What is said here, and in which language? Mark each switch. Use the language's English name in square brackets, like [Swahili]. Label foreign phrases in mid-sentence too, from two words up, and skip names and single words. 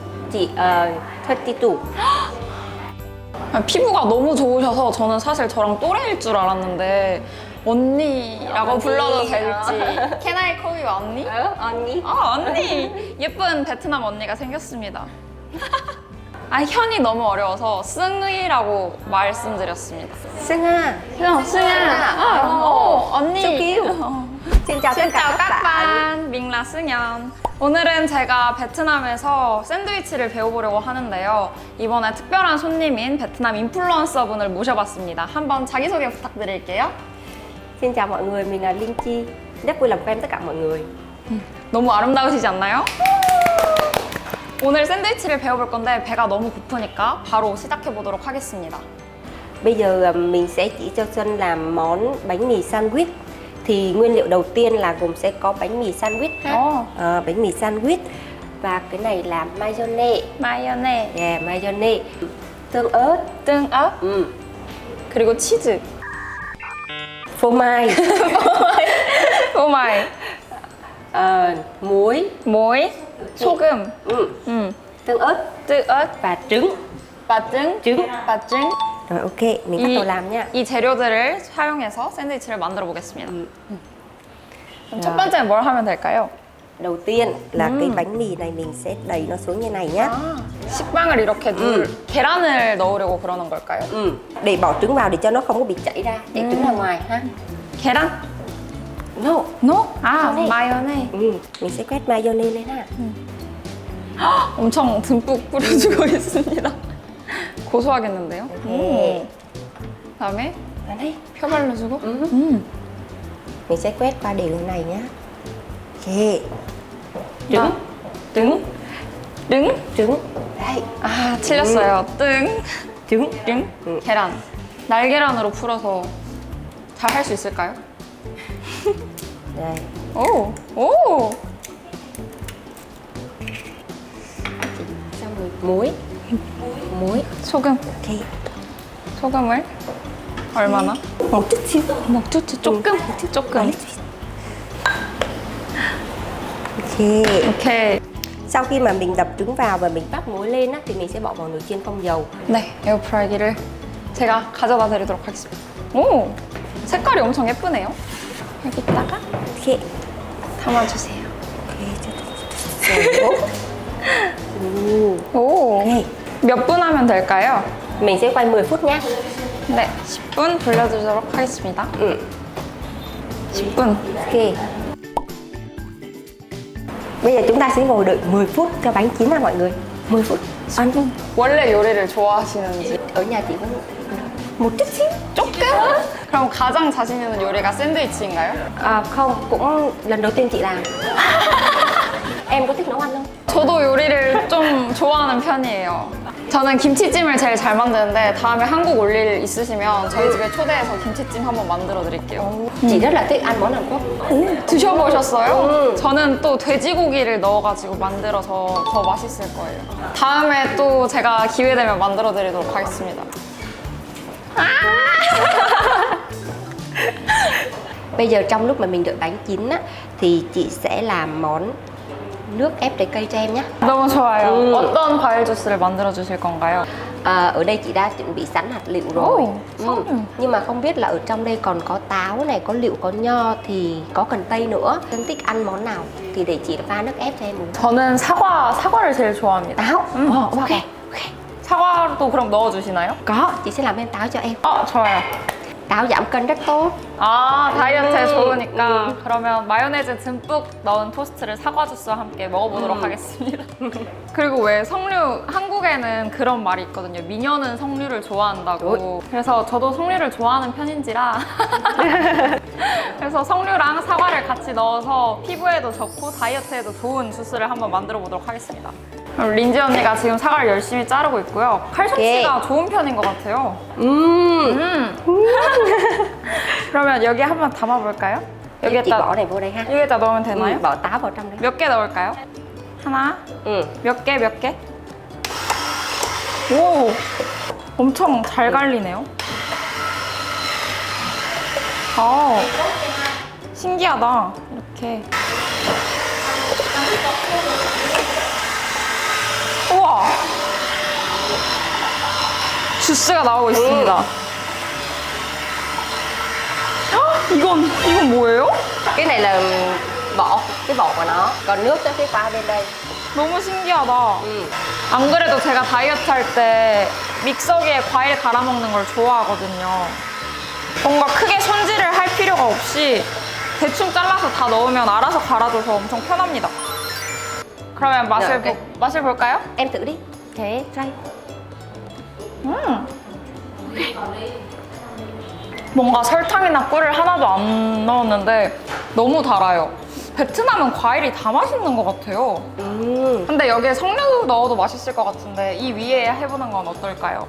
[Vietnamese] chị 32. [Korean] 피부가 너무 좋으셔서 저는 사실 저랑 또래일 줄 알았는데 언니라고 불러도 될지. [English] Can I call you 언니? [Korean] 언니. 언니! 예쁜 베트남 언니가 생겼습니다. 현이 너무 어려워서 승희라고 말씀드렸습니다. 승아. 승아. 언니. [English] So cute. [Vietnamese] Xin chào tất Xin chào cả các các bạn. bạn. Mình là 승현. [Korean] 오늘은 제가 베트남에서 샌드위치를 배워보려고 하는데요. 이번에 특별한 손님인 베트남 인플루언서 분을 모셔봤습니다. 한번 자기소개 부탁드릴게요. [Vietnamese] Xin chào mọi người, mình là Linh Chi. Rất vui làm quen tất cả mọi người. [Korean] 너무 아름다우시지 않나요? 오늘 샌드위치를 배워볼 건데 배가 너무 고프니까 바로 시작해보도록 하겠습니다. [Vietnamese] Bây giờ mình sẽ chỉ cho Xuân làm món bánh mì sandwich. Thì nguyên liệu đầu tiên là gồm sẽ có bánh mì sandwich ha. Bánh mì sandwich. Và cái này là mayonnaise. [Korean] 마요네, [Vietnamese] Yeah, mayonnaise. Tương ớt. tương ớt, [Korean] 그리고 치즈. [Vietnamese] Phô mai. [Korean] 오 마이. [Vietnamese] Muối. [Korean] 무이, 소금, [Vietnamese] Tương ớt. tương ớt, Và trứng. 빠증, trứng. 빠증. Rồi ok, mình bắt đầu làm nha. [Korean] 이 재료들을 사용해서 샌드위치를 만들어 보겠습니다. 그럼 첫 번째 뭘 하면 될까요? [Vietnamese] Đầu tiên là cái bánh mì này mình sẽ đẩy nó xuống như này nhá. [Korean] 식빵을 이렇게 계란을 넣으려고 그러는 걸까요? [Vietnamese] Để bỏ trứng vào để cho nó không có bị chảy ra. Để trứng ra ngoài ha. [Korean] 계란? [English] No. No? [Korean] 마요네즈. 마요네. [Vietnamese] Mình sẽ quét mayonnaise lên ha. [Korean] 엄청 듬뿍 뿌려주고 있습니다. 고소하겠는데요? 그다음에 [Vietnamese] Vào đây. [Korean] 펴 발라주고. [Vietnamese] Mình sẽ quét qua đều như này nhá. [English] Ok. [Vietnamese] trứng. trứng. trứng. Trứng. Đây. [Korean] 틀렸어요. 뜬. [Vietnamese] Trứng. [Korean] 등, 계란. 날계란으로 풀어서 잘 할 수 있을까요? [Vietnamese] Đây. [Korean] 오! 오! [Vietnamese] Xong rồi muối. Muối. [Korean] 소금. [English] Ok. [Korean] 소금을 얼마나? [Vietnamese] Một chút xíu. [Korean] 먹주치 조금? 조금. [English] Ok. 오케이. [Vietnamese] Sau khi mà mình đập trứng vào và mình bắt muối lên á, thì mình sẽ bỏ vào nồi chiên không dầu. [Korean] 네, 에어프라이기를 제가 가져다 드리도록 하겠습니다. 오! 색깔이 엄청 예쁘네요. 여기다가 [English] Ok. [Korean] 담아주세요. [English] Ok. [Korean] 오! [English] Ok. [Korean] 몇 분 하면 될까요? [Vietnamese] Mình sẽ quay 10 phút nhá. [Korean] 네, 10분 돌려주도록 하겠습니다. 10분. [English] Ok. [Vietnamese] Bây giờ chúng ta sẽ ngồi đợi 10 phút cho bánh chín nha mọi người. 10 phút. [Korean] 원래 요리를 좋아하시는지. [Vietnamese] Ở nhà chỉ có một chút xíu. [Korean] 조금? 그럼 가장 자신 있는 요리가 샌드위치인가요? [Vietnamese] À, không, cũng lần đầu tiên chị làm. Em có thích nấu ăn không? [Korean] 저도 요리를 좀 좋아하는 편이에요. 저는 김치찜을 제일 잘 만드는데 다음에 한국 올 일 있으시면 저희 집에 초대해서 김치찜 한번 만들어 드릴게요. [Vietnamese] Chị rất là thích ăn món Hàn Quốc. [Korean] 드셔보셨어요? 저는 또 돼지고기를 넣어가지고 만들어서 더 맛있을 거예요. 다음에 또 제가 기회 되면 만들어 드리도록 하겠습니다. [Vietnamese] Bây giờ trong lúc mà mình đợi bánh chín á, thì chị sẽ làm món nước ép trái cây cho em nhé. [Korean] 너무 좋아요. 어떤 과일 주스를 만들어 주실 건가요? [Vietnamese] Ở đây chị đã chuẩn bị sẵn hạt lựu rồi. [Korean] 성류. [Vietnamese] Nhưng mà không biết là ở trong đây còn có táo này, có lựu, có nho, thì có cần tây nữa. Em thích ăn món nào thì để chị pha nước ép cho em uống. [Korean] 저는 사과를 제일 좋아합니다. [Vietnamese] Táo. Ok. [Korean] 사과도 그럼 넣어주시나요? [Vietnamese] Có, chị sẽ làm em táo cho em. [Korean] 좋아요. [Vietnamese] Táo giảm cân rất tốt. [Korean] 다이어트에 좋으니까 그러면 마요네즈 듬뿍 넣은 토스트를 사과 주스와 함께 먹어보도록 하겠습니다. 그리고 왜 석류, 한국에는 그런 말이 있거든요. 미녀는 석류를 좋아한다고. 그래서 저도 석류를 좋아하는 편인지라 그래서 석류랑 사과를 같이 넣어서 피부에도 좋고 다이어트에도 좋은 주스를 한번 만들어 보도록 하겠습니다. 그럼 린지 언니가 지금 사과를 열심히 자르고 있고요. 칼솜씨가 좋은 편인 것 같아요. 그러면 여기 한번 담아볼까요? [Vietnamese] Chị [Korean] 여기에다, [Vietnamese] bỏ này vô đây ha. [Korean] 여기에다 넣으면 되나요? [Vietnamese] Bỏ táo vào trong đây. [Korean] 몇 개 넣을까요? 하나? 몇 개, 몇 개? 오! 엄청 잘 갈리네요. 신기하다. 이렇게. 우와. 주스가 나오고 있습니다. 헉, 이건 뭐예요? [Vietnamese] Cái này là vỏ, cái vỏ của nó. Còn nước sẽ pha bên đây. [Korean] 너무 신기하다. 안 그래도 제가 다이어트 할 때 믹서기에 과일 갈아 먹는 걸 좋아하거든요. 뭔가 크게 손질을 할 필요가 없이 대충 잘라서 다 넣으면 알아서 갈아줘서 엄청 편합니다. 그러면 맛을, 네, 맛을 볼까요? [Vietnamese] Em thử đi. [English] 오케이. Try. [Korean] 뭔가 설탕이나 꿀을 하나도 안 넣었는데 너무 달아요. 베트남은 과일이 다 맛있는 것 같아요. 근데 여기에 석류 넣어도 맛있을 것 같은데 이 위에 해보는 건 어떨까요?